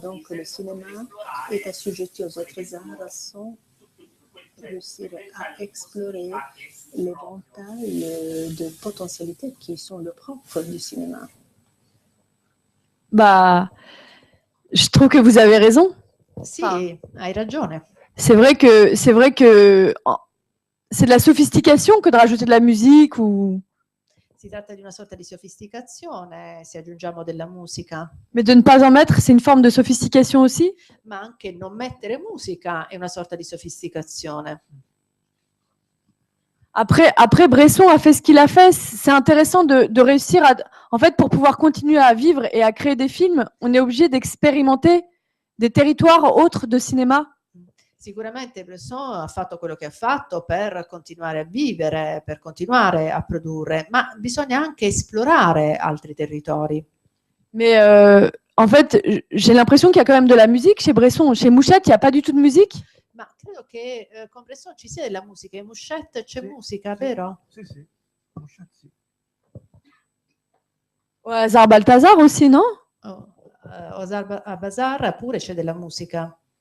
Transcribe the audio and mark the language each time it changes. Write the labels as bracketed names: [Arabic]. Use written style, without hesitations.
[French] Donc le cinéma est assujetti aux autres arts sans réussir à explorer l'éventail de potentialités qui sont le propre du cinéma. Bah, je trouve que vous avez raison. [Italian] Sì, hai ragione. [French] C'est vrai que c'est de la sophistication que de rajouter de la musique ou [Italian] Si tratta di una sorta di sofisticazione, se aggiungiamo della musica, [French] mais de ne pas en mettre, c'est une forme de sophistication aussi. [Italian] ma anche non mettere musica è una sorta di sofisticazione. [French] Après Bresson a fait ce qu'il a fait. C'est intéressant de réussir à... En fait, pour pouvoir continuer à vivre et à créer des films, on est obligé d'expérimenter des territoires autres de cinéma. [Italian] Sicuramente Bresson ha fatto quello che ha fatto per continuare a vivere, per continuare a produrre, ma bisogna anche esplorare altri territori. [French] Mais en fait, j'ai l'impression qu'il y a quand même de la musique chez Bresson. Chez Mouchette, il n'y a pas du tout de musique. [Italian] Ma credo che con Bresson ci sia della musica. In Mouchette c'è musica, vero? Sì, sì. Mouchette, sì. [French] Au hasard Balthazar aussi, non? [Italian] A Bazar pure c'è della musica.